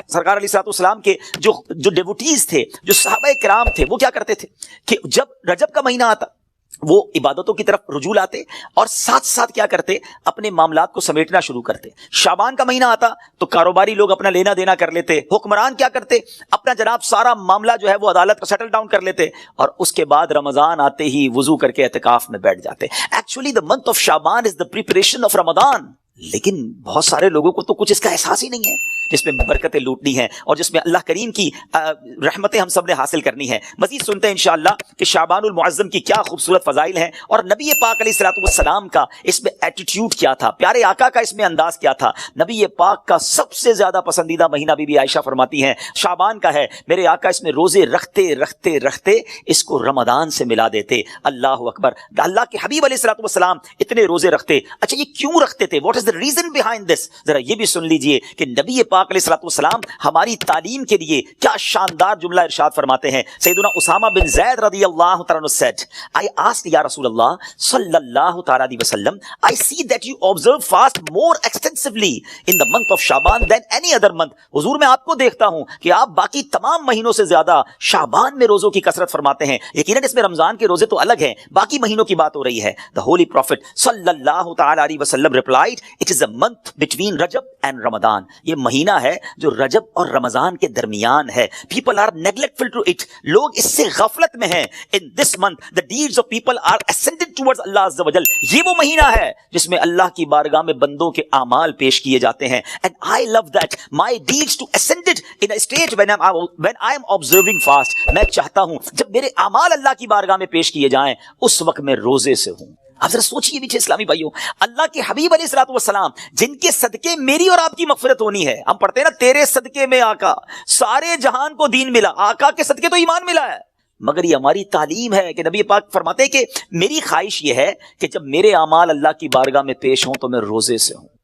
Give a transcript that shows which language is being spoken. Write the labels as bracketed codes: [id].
[ur] سرکار علیہ الصلوۃ والسلام کے جو ڈیوٹیز تھے، جو صحابہ کرام تھے، وہ کیا کرتے تھے کہ جب رجب کا مہینہ آتا وہ عبادتوں کی طرف رجوع لاتے اور ساتھ ساتھ کیا کرتے، اپنے معاملات کو سمیٹنا شروع کرتے. شعبان کا مہینہ آتا تو کاروباری لوگ اپنا لینا دینا کر لیتے، حکمران کیا کرتے، اپنا جناب سارا معاملہ جو ہے وہ عدالت کا سیٹل ڈاؤن کر لیتے، اور اس کے بعد رمضان آتے ہی وضو کر کے اعتکاف میں بیٹھ جاتے. [en] Actually the month of Shaban is the preparation of Ramadan. [ur] لیکن بہت سارے لوگوں کو تو کچھ اس کا احساس ہی نہیں ہے، جس میں برکتیں لوٹنی ہیں اور جس میں اللہ کریم کی رحمتیں ہم سب نے حاصل کرنی ہے. مزید سنتے ہیں انشاءاللہ کہ شعبان المعظم کی کیا خوبصورت فضائل ہیں اور نبی پاک علیہ الصلوۃ والسلام کا اس میں ایٹیٹیوڈ کیا تھا، پیارے آقا کا اس میں انداز کیا تھا. نبی پاک کا سب سے زیادہ پسندیدہ مہینہ بی بی عائشہ فرماتی ہیں شعبان کا ہے. میرے آقا اس میں روزے رکھتے رکھتے رکھتے اس کو رمضان سے ملا دیتے. اللہ اکبر. اللہ کے حبیب علیہ الصلوۃ والسلام اتنے روزے رکھتے. اچھا یہ کیوں رکھتے تھے؟ [en] What is the reason behind this؟ [ur] ذرا یہ بھی سن لیجئے کہ نبی پاک علیہ الصلوۃ والسلام ہماری تعلیم کے لیے کیا شاندار جملہ ارشاد فرماتے ہیں. [en] سیدنا Usama bin Zaid رضی اللہ تعالیٰ عنہ said, I asked یا رسول اللہ صلی اللہ تعالیٰ علیہ وسلم, I see that you observe fast more extensively in the month of Shaban than any other month. [ur] حضور میں آپ کو دیکھتا ہوں کہ آپ باقی تمام مہینوں سے زیادہ شعبان میں روزوں کی کثرت فرماتے ہیں. یقیناً اس میں رمضان کے روزے تو الگ ہیں، باقی مہینوں کی بات ہو رہی ہے. [en] The Holy Prophet صلی اللہ تعالیٰ علیہ وسلم replied, it is a month between Rajab and Ramadan. [ur] یہ مہینہ ہے جو رجب اور رمضان کے درمیان ہے. [en] People are neglectful to it. [ur] لوگ اس سے غفلت میں ہیں. [en] In this month, the deeds of people are ascended towards Allah Azza wa Jal. [ur] یہ وہ مہینہ ہے جس میں اللہ کی بارگاہ میں بندوں کے اعمال پیش کیے جاتے ہیں. [en] And I love that. My deeds to ascended in a stage when I am observing fast. [ur] میں چاہتا ہوں جب میرے اعمال اللہ کی بارگاہ میں پیش کیے جائیں اس وقت میں روزے سے ہوں. آپ ذرا سوچئے میٹھے اسلامی بھائیوں، اللہ کے حبیب علیہ الصلوۃ والسلام جن کے صدقے میری اور آپ کی مغفرت ہونی ہے. ہم پڑھتے ہیں نا تیرے صدقے میں آقا سارے جہان کو دین ملا. آقا کے صدقے تو ایمان ملا ہے، مگر یہ ہماری تعلیم ہے کہ نبی پاک فرماتے ہیں کہ میری خواہش یہ ہے کہ جب میرے اعمال اللہ کی بارگاہ میں پیش ہوں تو میں روزے سے ہوں.